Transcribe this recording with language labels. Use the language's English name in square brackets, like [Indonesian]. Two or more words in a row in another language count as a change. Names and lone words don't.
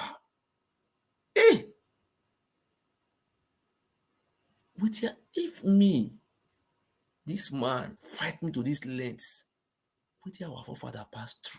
[Nigerian Pidgin] Hey! But yeah, if me, this man, fight me to this length, but yeah, our forefather passed through.